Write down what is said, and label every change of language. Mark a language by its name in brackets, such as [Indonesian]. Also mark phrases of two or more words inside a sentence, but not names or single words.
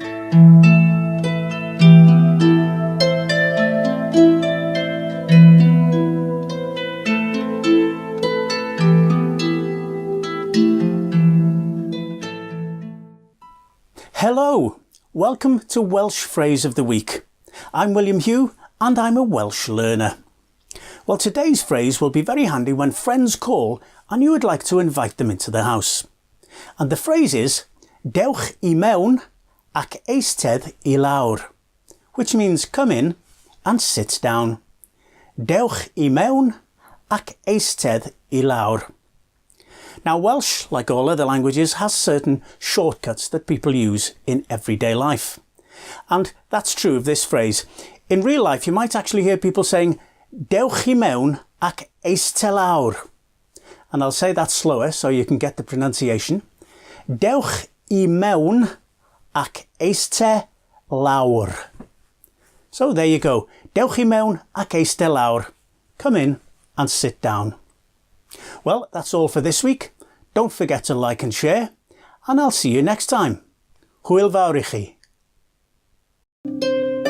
[English] Hello, welcome to Welsh Phrase of the Week. I'm William Hugh and I'm a Welsh learner. Well, today's phrase will be very handy when friends call and you would like to invite them into the house. And the phrase is [Welsh] Dewch mewn ac eistedd lawr, [English] which means come in and sit down. [Welsh] Dewch mewn ac eistedd lawr. [English] Now Welsh, like all other languages, has certain shortcuts that people use in everyday life. And that's true of this phrase. In real life you might actually hear people saying [Welsh] Dewch mewn ac eistedd lawr. [English] And I'll say that slower so you can get the pronunciation. [Welsh] Dewch mewn ac eistedd lawr. [English] So there you go. [Welsh] Dewch mewn ac eistedd lawr. [English] Come in and sit down. Well, that's all for this week. Don't forget to like and share, and I'll see you next time. [Welsh] Hwyl fawr i chi.